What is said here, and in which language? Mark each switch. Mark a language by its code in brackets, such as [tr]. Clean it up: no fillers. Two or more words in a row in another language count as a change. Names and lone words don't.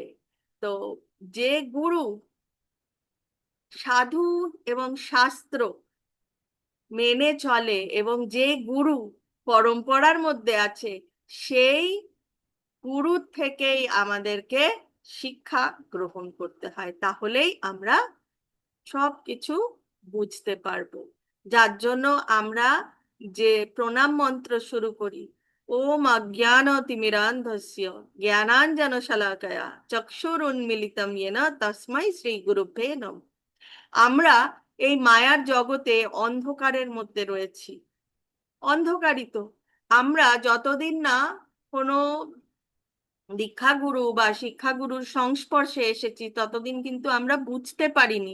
[bn] তো যে গুরু সাধু এবং শাস্ত্র মেনে চলে এবং যে গুরু পরম্পরার মধ্যে আছে, সেই গুরু থেকেই আমাদেরকে শিক্ষা গ্রহণ করতে হয়, তাহলেই আমরা সব কিছু বুঝতে পারবো। যার জন্য আমরা যে প্রণাম মন্ত্র শুরু করি, [sa] ওম অজ্ঞানতিমিরান্ধস্য জ্ঞানাঞ্জনশলাকয়া চক্ষুরুন্মিলিতং येन তস্मै শ্রী গুরুভ্যে নমঃ। [bn] আমরা এই মায়ার জগতে অন্ধকারের মধ্যে রয়েছি, অন্ধকারিত। আমরা যতদিন না কোনো দীক্ষাগুরু বা শিক্ষাগুরুর সংস্পর্শে এসেছি ততদিন কিন্তু আমরা বুঝতে পারিনি।